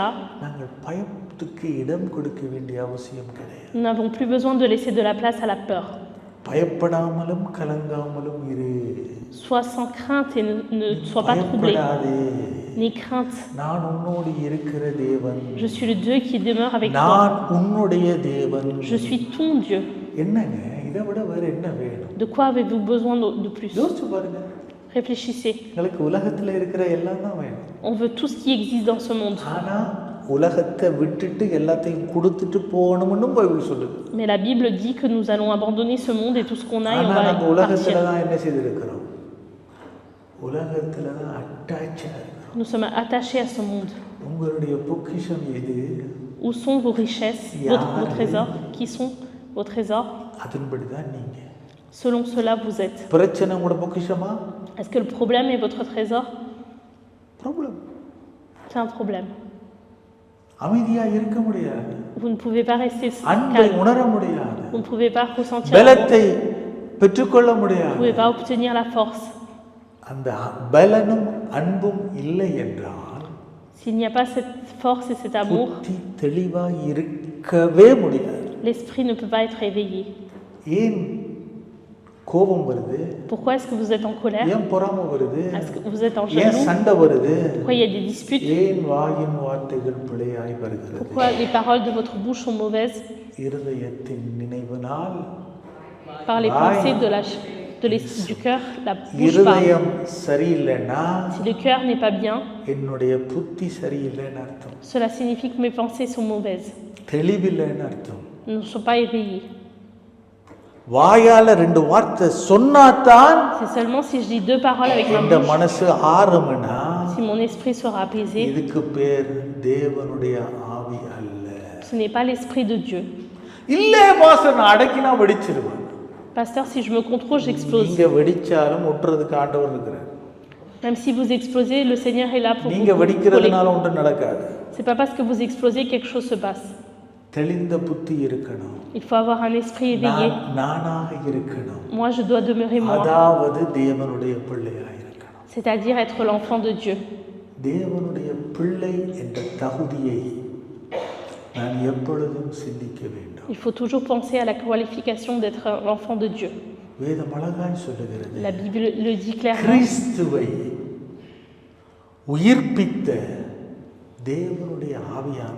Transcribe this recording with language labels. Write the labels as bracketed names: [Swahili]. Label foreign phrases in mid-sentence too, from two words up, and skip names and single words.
[Tamil] நாங்கள் பயத்துக்கு இடம் கொடுக்க வேண்டிய அவசியம் கிடையாது. [French] nous n'avons plus besoin de laisser de la place à la peur. [Tamil] பயப்படாமலும் கலங்காமலும் இரு. [French] Sois sans crainte et ne sois pas troublé. [Tamil] பயப்படாதே, [French] N'aie crainte. [Tamil] நான் உன்னோடு இருக்கிற தேவன், [French] Je suis le Dieu qui demeure avec [Tamil] நான் [French] toi. [Tamil] உன்னுடைய தேவன். [French] Je suis ton Dieu. [Tamil] என்னங்க இதை விட வேற என்ன வேணும்? [French] De quoi avez-vous besoin de plus? [Tamil] யோசிச்சு பாருங்க, [French] Réfléchissez. [Tamil] எங்களுக்கு உலகத்துல இருக்கிற எல்லாம் தான் வேணும். [French] On veut tout ce qui existe dans ce monde. [Tamil] ஆனா உலகத்தை விட்டுட்டு எல்லாத்தையும் கொடுத்துட்டு போகணும்னு பைபிள் சொல்லுது. [French] Mais la Bible dit que nous allons abandonner ce monde et tout ce qu'on a et on [Tamil] ஆனா நம்ம [French] va [Tamil] உலகத்துல [French] partir. [Tamil] தான் என்ன செய்திருக்கிறோம்? உலகத்துல தான் அட்டாச்சா இருக்கிறோம். [French] Nous sommes attachés à ce monde. [Tamil] உங்களுடைய பொக்கிஷம் எது? [French] Où sont vos richesses, vos trésors? Qui sont vos trésors? [Tamil] அதன்படி தான் நீங்க. [French] Selon cela, vous êtes. [Tamil] பிரச்சனை உங்களோட பொக்கிஷமா? [French] Est-ce que le problème est votre trésor? [Tamil] ப்ராப்ளம். [French] C'est un problème. [Tamil] அமைதியா இருக்க முடியாது, [French] Vous ne pouvez pas rester [Tamil] அன்பை [French] calme. [Tamil] உணர முடியாது, [French] Vous ne pouvez pas ressentir l'amour. [Tamil] பலத்தை பெற்றுக்கொள்ள [French] Vous ne [Tamil] முடியாது. [French] pouvez pas obtenir la force. [Tamil] அந்த பலனும் அன்பும் இல்லை என்றால் [French] S'il n'y a pas cette force et cet amour, [Tamil] புத்தி தெளிவா இருக்கவே முடியாது. [French] l'esprit ne peut pas être éveillé. [Tamil] ஏன் கோபம் வருது? [French] Pourquoi est-ce que vous êtes en colère? [Tamil] ஏன் பொறாமை வருது? [French] Est-ce que vous êtes en [Tamil] ஏன் [French] jaloux? [Tamil] சண்டை வருது? [French] Pourquoi il y a des disputes? [Tamil] ஏன் வாயின் வார்த்தைகள் பிழையாய் வருகிறது? [French] Pourquoi les paroles de votre bouche sont mauvaises? [Tamil] இருதயத்தின் நினைவினால் [French] Par les pensées du cœur, la bouche [Tamil] இருதயம் [French] parle. [Tamil] சரியில்லைன்னா [French] Si le cœur n'est pas bien, [Tamil] என்னுடைய புத்தி சரியில்லைன்னு அர்த்தம், [French] cela signifie que mes pensées sont mauvaises, [Tamil] தெளிவில்லைன்னு அர்த்தம். [French] ne sont pas éveillées. [Tamil] வாயால ரெண்டு வார்த்தை சொன்னாதான் [French] C'est seulement si je dis deux paroles avec ma [Tamil] இந்த [French] bouche, [Tamil] மனசு ஆறும்னா [French] si mon esprit sera apaisé, [Tamil] இதுக்கு பேர் தேவனுடைய ஆவி அல்ல. [French] ce n'est pas l'esprit de Dieu. [Tamil] இல்ல பாஸ்டர் நான் அடக்கினா வெடிச்சிருவேன். [French] Pasteur, si je me contrôle, j'explose. [Tamil] நீங்க வெடிச்சாலும் ஒட்டுறதுக்கு ஆண்டவர் இருக்கிறார். [French] Même si vous explosez, le Seigneur est là pour [Tamil] நீங்க [French] vous [Tamil] வெடிக்கிறதுனால [French] contrôler. [Tamil] ஒன்றும் நடக்காது. [French] C'est pas parce que vous explosez que quelque chose se passe. [Tamil] தெளிந்த புத்தி இருக்கணும், [French] Il faut avoir un esprit éveillé. [Tamil] நானாக இருக்கணும், [French] Moi, je dois demeurer moi, [Tamil] அதாவது தேவனுடைய பிள்ளையாக இருக்கணும். [French] c'est-à-dire être l'enfant de Dieu. [Tamil] தேவனுடைய பிள்ளை என்ற தகுதியை நான் எப்பொழுதும் சிந்திக்க வேண்டும். [French] Il faut toujours penser à la qualification d'être l'enfant de Dieu. [Tamil] வேதம் அழகாய் சொல்லுகிறது, [French] La Bible le dit clairement. [Tamil] கிறிஸ்துவை உயிர்ப்பித்த தேவனுடைய ஆவியானவர்